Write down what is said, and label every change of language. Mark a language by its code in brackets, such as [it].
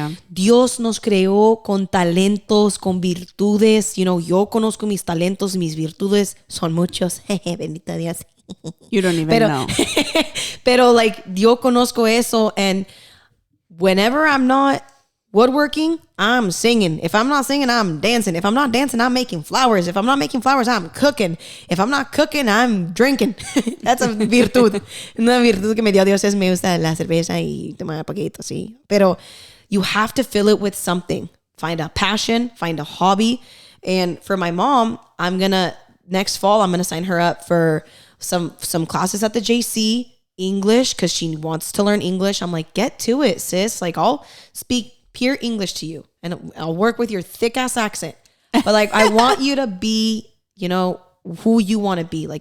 [es] Dios nos creó con talentos, con virtudes. [en] You know, [es] yo conozco mis talentos, mis virtudes son muchos. Bendito Dios. [en] You don't even know. [es] Pero [en] like, [es] yo conozco eso, [en] and whenever I'm not woodworking, I'm singing. If I'm not singing, I'm dancing. If I'm not dancing, I'm making flowers. If I'm not making flowers, I'm cooking. If I'm not cooking, I'm drinking. That's a virtud. [es] Una virtud que me dio Dios es me gusta la cerveza y tomar poquito, sí. Pero [en] you have to fill it with something. Find a passion, find a hobby. And for my mom, next fall, I'm going to sign her up for some classes at the JC, English, because she wants to learn English. I'm like, get to it, sis. Like, I'll speak pure English to you, and I'll work with your thick ass accent, but like I want you to be, you know, who you want to be.